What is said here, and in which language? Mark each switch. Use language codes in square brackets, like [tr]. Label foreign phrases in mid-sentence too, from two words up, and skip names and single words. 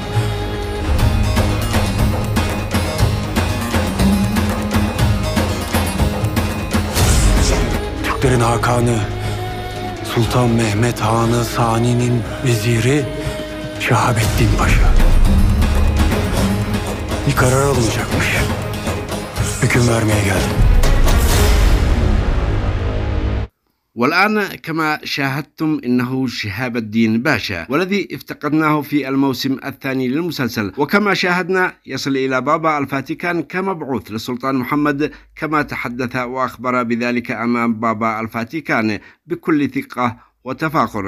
[tr] Türklerin Hakanı, Sultan Mehmet Hanı Sani'nin veziri Şahabettin Paşa. Bir karar alınacakmış. Hüküm vermeye geldim. [ar] والآن كما شاهدتم إنه شهاب الدين باشا، والذي افتقدناه في الموسم الثاني للمسلسل. وكما شاهدنا يصل إلى بابا الفاتيكان كمبعوث للسلطان محمد، كما تحدث وأخبر بذلك أمام بابا الفاتيكان بكل ثقة وتفاخر.